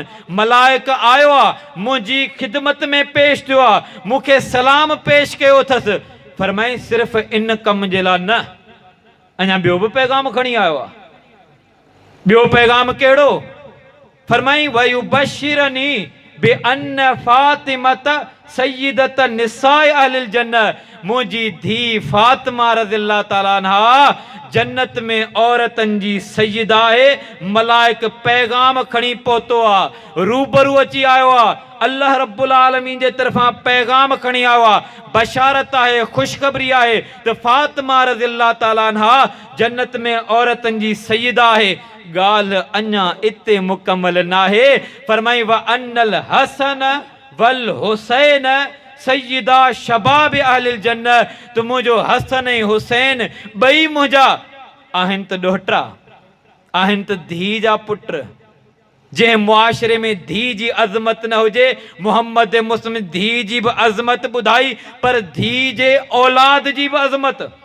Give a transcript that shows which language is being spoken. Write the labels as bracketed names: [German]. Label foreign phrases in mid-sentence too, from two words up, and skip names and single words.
[Sindhi] मलाइक आयो आहे, मुंहिंजी ख़िदमत में पेश थियो आहे, मूंखे सलाम पेश कयो अथसि। फरमाई सिर्फ़ इन कम जे लाइ न, अञा ॿियो बि पैगाम खणी आयो आहे। ॿियो पैगाम कहिड़ो? फरमाई [Arabic] ويبشرني بأن فاطمة سيدة نساء أهل الجنة, [Sindhi] मुंहिंजी धीउ फातिमा [Arabic] رضي الله تعالى عنها [Sindhi] जन्नत में औरतनि जी सय्यदा आहे। मलाइक पैगाम खणी पहुतो आहे, रूबरू अची आयो आहे, अल्लाह [Arabic] رب العالمين [Sindhi] जे तरफ़ां पैगाम खणी आयो आहे। बशारत आहे, ख़ुशख़बरी आहे त फातिमा [Arabic] رضي الله تعالى عنها [Sindhi] जन्नत में औरतनि जी सय्यदा आहे। ॻाल्हि अञा इते मुकमल नाहे। फरमाई [Arabic] وأن الحسن والحسين سيدا شباب أهل الجنة, [Sindhi] त मुंहिंजो हसन ऐं हुसैन ॿई मुंहिंजा आहिनि त ॾोहिटा, आहिनि त धीउ जा पुट। जंहिं मुआशरे में धीउ जी अज़मत न हुजे, मोहम्मद मुस्लिम धीउ जी बि अज़मत ॿुधाई, पर धीउ जे औलाद जी बि अज़मत।